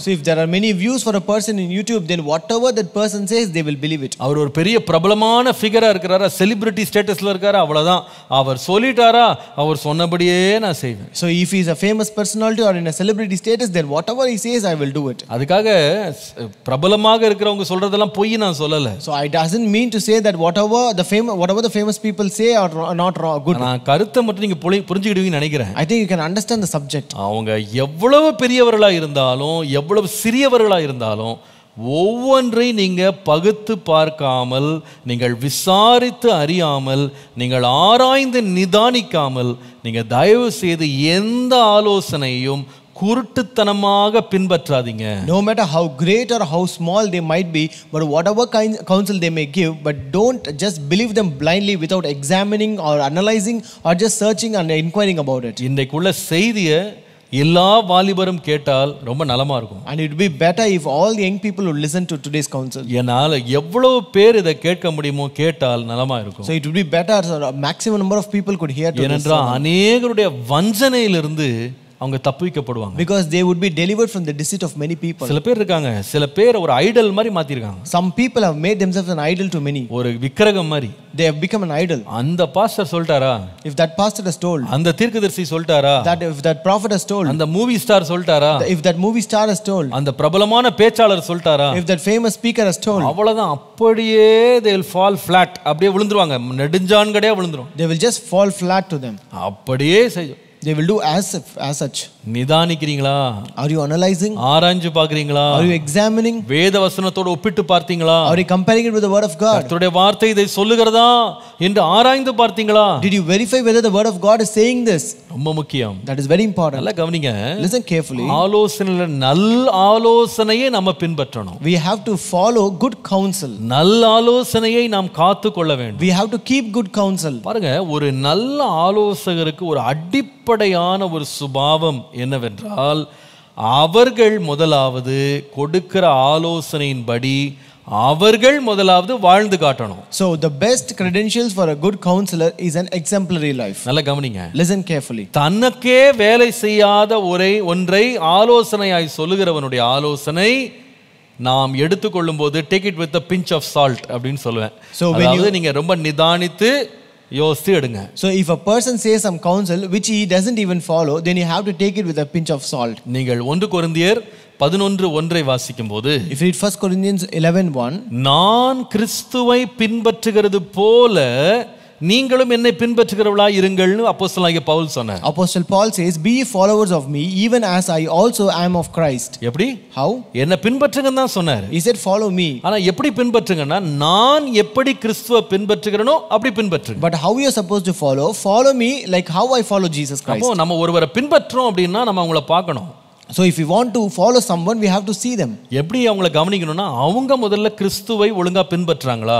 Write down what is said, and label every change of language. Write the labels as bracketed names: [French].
[English] So if there are many views for a person in YouTube, then whatever that person says they will believe it. [Tamil] அவர் ஒரு பெரிய பிரபலமான ஃபிகரா இருக்கிறாரா, celebrity ஸ்டேட்டஸ்ல இருக்காரா, அவ்வளவுதான் அவர் சொல்லிட்டாரா, அவர் சொன்னபடியே நான் செய்வேன். [English] So if he is a famous personality or in a celebrity status, then whatever he says I will do it. [Tamil] அதுக்காக பிரபலமாக இருக்கிறவங்க சொல்றதெல்லாம் பொய் நான் சொல்லல. [English] So I doesn't mean to say that whatever the famous people say are not wrong, good. [Tamil] நான் கருத்தை மட்டும் நீங்க புரிஞ்சுக்கிடுவீங்கன்னு நினைக்கிறேன். [English] I think you can understand the subject. [Tamil] அவங்க எவ்வளவு பெரியவர்களா இருந்தாலும் எவ்வளவு சிறியவர்களா இருந்தாலும் ஒவ்வொன்றை நீங்க பகுத்து பார்க்காமல், நீங்கள் விசாரித்து அறியாமல், நீங்கள் ஆராய்ந்து நிதானிக்காமல் நீங்க தயவு செய்து எந்த ஆலோசனையும் குருட்டுத்தனமாக பின்பற்றாதீங்க. [English] No matter how great or how small they might be, but whatever counsel they may give, but don't just believe them blindly without examining or analyzing or just searching and inquiring about it. [Tamil] இன்றைக்குள்ள செய்தியை எல்லா வாலிபரும் கேட்டால் ரொம்ப நலமா இருக்கும். [English] And it would be better if all young people would listen to today's counsel. [Tamil] என்னால எவ்வளவு பேர் இதை கேட்க முடியுமோ கேட்டால் நலமா இருக்கும். [English] So it would be better so a maximum number of people could hear to this. [Tamil] ஏனென்றால் அநேகருடைய வஞ்சனையிலிருந்து அவங்க தப்பிக்கப்படுவாங்க. [English] Because they would be delivered from the deceit of many people. [Tamil] சில பேர் இருக்காங்க, சில பேர் ஒரு ஐடல் மாதிரி மாத்திருக்காங்க. [English] Some people have made themselves an idol to many. [Tamil] ஒரு விக்கிரகம் மாதிரி. [English] They have become an idol. [Tamil] அந்த பாஸ்டர் சொல்லிட்டாரா, [English] if that pastor has told, [Tamil] அந்த தீர்க்கதரிசி சொல்லிட்டாரா, [English] that if that prophet has told, [Tamil] அந்த மூவி ஸ்டார் சொல்லிட்டாரா, [English] if that movie star has told, [Tamil] அந்த பிரபலமான பேச்சாளர் சொல்லிட்டாரா, [English] if that famous speaker has told, [Tamil] அவ்வளவுதான், அப்படியே [English] they will fall flat, [Tamil] அப்படியே விழுந்துருவாங்க, நெடுஞ்சான்கடையா விழுந்துரும். [English] They will just fall flat to them. [Tamil] அப்படியே செய்யும். [English] They will do as such. [Tamil] நிதானிக்கிறீங்களா? [English] Are you analyzing? [Tamil] ஆராய்ஞ்சு பார்க்கறீங்களா? [English] Are you examining? [Tamil] வேத வசனத்தோடு ஒப்பிட்டு பார்த்தீங்களா? [English] Are you comparing it with the word of God? [Tamil] கர்த்தருடைய வார்த்தை இதை சொல்லுகிறதா என்று ஆராய்ந்து பார்த்தீங்களா? [English] Did you verify whether the word of God is saying this? [Tamil] ரொம்ப முக்கியம். [English] That is very important. [Tamil] நல்லா கவனிங்க. [English] Listen carefully. [Tamil] ஆலோசனையில நல்ல ஆலோசனையை நம்ம பின்பற்றணும். [English] We have to follow good counsel. [Tamil] நல்ல ஆலோசனையை நாம் காத்துக்கொள்ள வேண்டும். [English] We have to keep good counsel. [Tamil] பாருங்க, ஒரு நல்ல ஆலோசகருக்கு ஒரு அடிப்படையான ஒரு சுபாவம் என்னவென்றால், அவர்கள் முதலாவது கொடுக்கிற ஆலோசனையின்படி அவர்கள் முதலாவது வாழ்ந்து காட்டணும். [English] So the best credentials for a good counselor is an exemplary life. [Tamil] நல்லா கவனிங்க. [English] Listen carefully. [Tamil] தனக்கே வேலை செய்யாத ஒன்றை ஆலோசனையாய் சொல்லுகிறவனுடைய ஆலோசனை நாம் எடுத்துக்கொள்ளும் போது [English] take it with a pinch of salt [Tamil] அப்படின்னு சொல்லுவேன். அதாவது நீங்க ரொம்ப நிதானித்து யோசித்து எடுங்க. [English] So if a person says some counsel which he doesn't even follow, then you have to take it with a pinch of salt. [Tamil] நீங்கள் 1 கொரிந்தியர் 11:1 வாசிக்கும் போது, [English] if you read 1 Corinthians 11:1, [Tamil] நான் கிறிஸ்துவை பின்பற்றுகிறது போல நீங்களும் என்னை பின்பற்றுகிறவர்களாய் இருங்கள்னு அப்போஸ்தலனாகிய பவுல் சொன்னார். [English] Apostle Paul says, "Be followers of me, even as I also am of Christ." [Tamil] எப்படி? [English] How? [Tamil] என்ன பின்பற்றுங்கன்னு தான் சொன்னார். [English] He said, "Follow me." [Tamil] ஆனா எப்படி பின்பற்றுங்கன்னா, நான் எப்படி கிறிஸ்துவை பின்பற்றுகிறேனோ அப்படி பின்பற்றுங்க. [English] But how you are supposed to follow? Follow me like how I follow Jesus Christ. [Tamil] அப்போ நம்ம ஒருவரை பின்பற்றோம் அப்படின்னா நம்ம அவங்கள பார்க்கணும். [English] So if we want to follow someone, we have to see them. [Tamil] எப்படி அவங்கள கவனிக்கணும்னா, அவங்க முதல்ல கிறிஸ்துவை ஒழுங்கா பின்பற்றுறாங்களா?